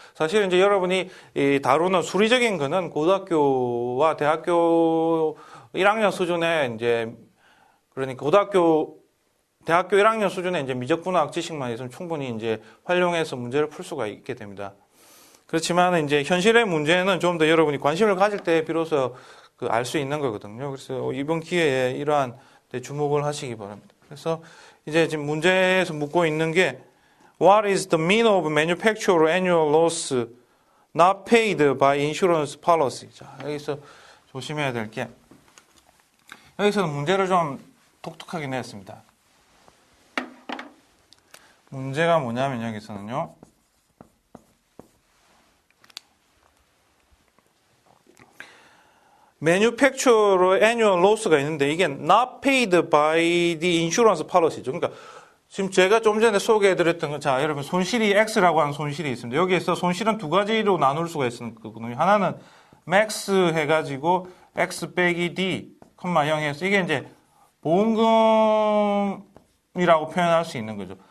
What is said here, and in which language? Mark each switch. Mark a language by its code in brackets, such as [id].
[ko] 사실 이제 여러분이 다루는 수리적인 거는 고등학교와 대학교 1학년 수준의 이제 그러니까 대학교 1학년 수준의 이제 미적분학 지식만 있으면 충분히 이제 활용해서 문제를 풀 수가 있게 됩니다. 그렇지만 이제 현실의 문제는 좀 더 여러분이 관심을 가질 때 비로소 알 수 있는 거거든요. 그래서 이번 기회에 이러한 데 주목을 하시기 바랍니다. [en] 그래서 이제 지금 문제에서 묻고 있는 게 What is the mean of manufacturer annual loss not paid by insurance policy? [ko] 자, 여기서 조심해야 될 게 여기서는 문제를 좀 독특하게 냈습니다. 문제가 뭐냐면 여기서는요. [en] manufacturer annual loss가 있는데 이게 not paid by the insurance policy죠. [ko] 그러니까 지금 제가 좀 전에 소개해드렸던 건, 자, 여러분, 손실이 X라고 하는 손실이 있습니다. 여기에서 손실은 두 가지로 나눌 수가 있거든요. 하나는 max 해가지고 X 빼기 D, 0해서 이게 이제 보험금이라고 표현할 수 있는 거죠.